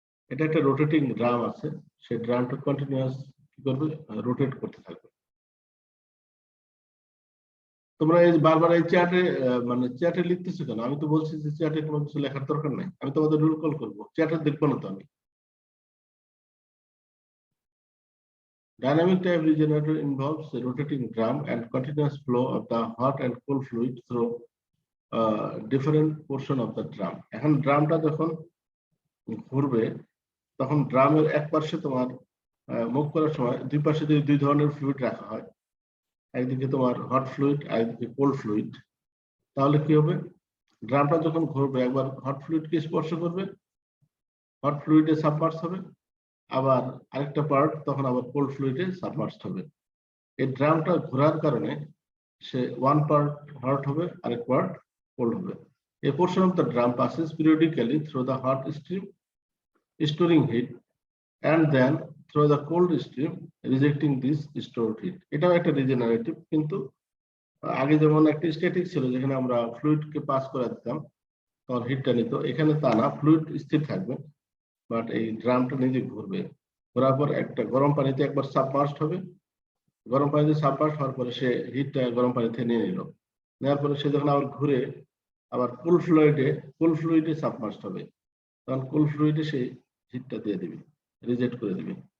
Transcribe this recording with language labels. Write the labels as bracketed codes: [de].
[bn] এটা একটা rotating drum আছে, সেই ড্রামটা কন্টিনিউয়াস কি করবে, রোটেট করতে থাকবে। তোমরা এই বারবার এই চ্যাটে মানে চ্যাটে লিখতেছো কেন? আমি তো বলছি যে চ্যাটে কোনো কিছু লেখার দরকার নাই, আমি তোমাদের রুল কল করবো, চ্যাটে দেখবো না তো আমি। [en] Dynamic type regenerator involves a rotating drum and continuous flow of the hot and cold fluid through different portion of the drum. [bn] এখন ড্রামটা যখন ঘুরবে তখন ড্রামের এক পাশে তোমার মুভ করার সময় দুই পাশে যদি দুই ধরনের ফ্লুইড রাখা হয়, একদিকে তোমার হট ফ্লুইড আর একদিকে কোল্ড ফ্লুইড, তাহলে কি হবে, ড্রামটা যখন ঘুরবে একবার হট ফ্লুইডকে স্পর্শ করবে, হট ফ্লুইডে সাবমার্জ হবে, আবার আরেকটা পার্ট তখন আবার কোল্ড ফ্লুইডে সাবমার্জ হবে। এই ড্রামটা ঘোরার কারণে সে ওয়ান পার্ট হট হবে আরেক পার্ট কোল্ড হবে। [en] A portion of the drum passes periodically through the hot stream, storing heat, and then through the cold stream, rejecting this stored heat. [bn] এটাও একটা রিজেনারেটিভ, কিন্তু আগে যেমন একটা স্ট্যাটিক ছিল যেখানে আমরা ফ্লুইডকে পাস করে দিতাম তখন হিটটা নিত, এখানে তা না, ফ্লুইড স্থির থাকবে বাট এই ড্রামটা নিজে ঘুরবে। ঘোরার পর একটা গরম পানিতে একবার সাবমার্সড হবে, গরম পানিতে সাবমার্সড হওয়ার পরে সে হিটটা গরম পানিতে নিয়ে নিল, নেওয়ার পরে সে যখন আবার ঘুরে আবার কুল ফ্লুইডে সাবমার্সড হবে, তখন কুল ফ্লুইডে সে হিটটা দিয়ে দিবে, রিজেক্ট করে দিবে।